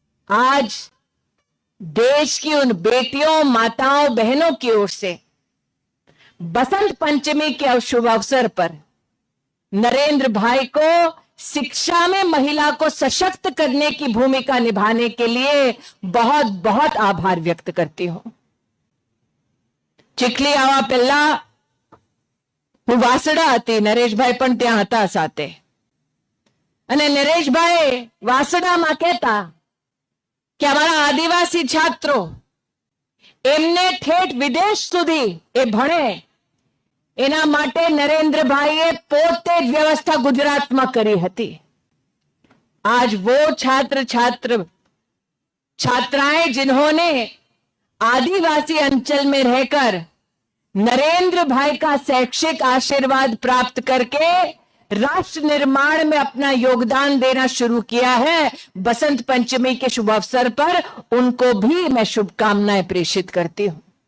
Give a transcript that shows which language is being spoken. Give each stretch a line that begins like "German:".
Hindi: आज देश की उन बेटियों, माताओं, बहनों की ओर से बसंत पंचमी के शुभ अवसर पर नरेंद्र भाई को शिक्षा में महिला को सशक्त करने की भूमिका निभाने के लिए बहुत बहुत आभार व्यक्त करती हूं.
Gujarati: ચીખલી આવા પહેલા હું વાસડા હતી, નરેશભાઈ પણ ત્યાં હતા સાથે. અને નરેશભાઈ વાસડામાં કહેતા કે અમારા આદિવાસી છાત્રો એમને ઠેઠ વિદેશ સુધી એ ભણે એના માટે નરેન્દ્રભાઈએ પોતે જ વ્યવસ્થા ગુજરાતમાં કરી હતી.
Hindi: आज वो छात्राएं जिन्होंने आदिवासी अंचल में रहकर नरेंद्र भाई का शैक्षिक आशीर्वाद प्राप्त करके राष्ट्र निर्माण में अपना योगदान देना शुरू किया है, बसंत पंचमी के शुभ अवसर पर उनको भी मैं शुभकामनाएं प्रेषित करती हूं.